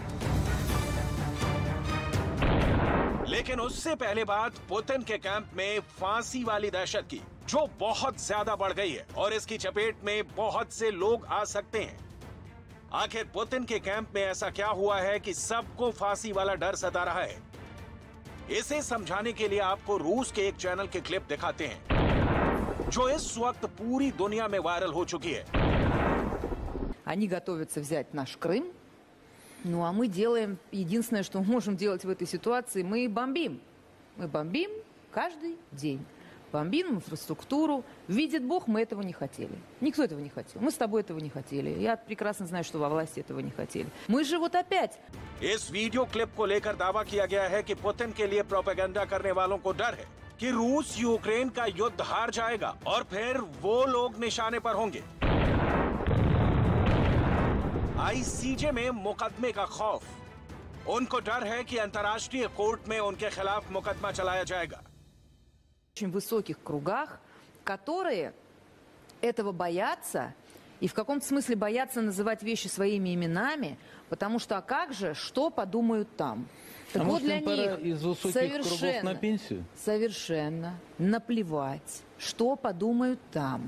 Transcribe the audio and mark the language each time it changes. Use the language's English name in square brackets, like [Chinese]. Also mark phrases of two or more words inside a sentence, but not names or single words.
[Hindi] लेकिन उससे पहले बात पुतिन के कैंप में फांसी वाली दहशत की, जो बहुत ज्यादा बढ़ गई है और इसकी चपेट में बहुत से लोग आ सकते हैं। आखिर पुतिन के कैंप में ऐसा क्या हुआ है कि सबको फांसी वाला डर सता रहा है? इसे समझाने के लिए आपको रूस के एक चैनल के क्लिप दिखाते हैं, जो इस वक्त पूरी दुनिया में वायरल हो चुकी है। [Russian] Они готовятся взять наш Крым. Ну а мы делаем единственное, что можем делать в этой ситуации, мы бомбим. Мы бомбим каждый день. Бомбим инфраструктуру. Видит Бог, мы этого не хотели. Никто этого не хотел. Мы с тобой этого не хотели. Я прекрасно знаю, что во власти этого не хотели. Мы же вот опять. [Hindi] इस [English] video clip [Hindi] को लेकर दावा किया गया है कि पुतिन के लिए प्रोपेगेंडा करने वालों को डर है कि रूस यूक्रेन का युद्ध हार जाएगा और फिर वो लोग निशाने पर होंगे। आईसीजे में मुकदमे का खौफ, उनको डर है कि अंतर्राष्ट्रीय कोर्ट में उनके खिलाफ मुकदमा चलाया जाएगा। [Russian] В очень высоких кругах, которые этого боятся, и в каком-то смысле боятся называть вещи своими именами, потому что а как же, что подумают там? Так вот, для них из высоких кругов на пенсию? Совершенно наплевать, что подумают там.